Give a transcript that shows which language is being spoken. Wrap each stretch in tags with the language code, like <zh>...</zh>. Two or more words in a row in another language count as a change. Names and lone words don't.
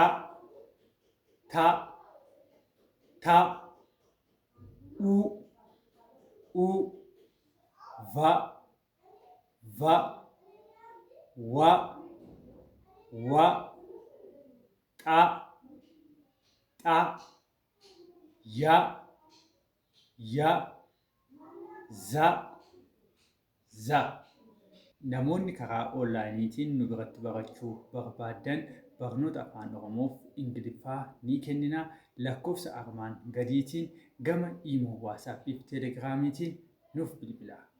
<om>Ta, Ta, U, U, Va, Va, Wa, Wa, Ta, Ta, Ya, Ya, Za, Za. Namoonni karaa onlaayiniitiin nu biratti barachuu barbaadan barnoota afaan Oromoof Ingiliffaa ni kennina. Lakkoofsa armaan gadiitiin gama iimoo, waatsaappii fi teelegiraamiitiin nuuf bilbilaa.</om>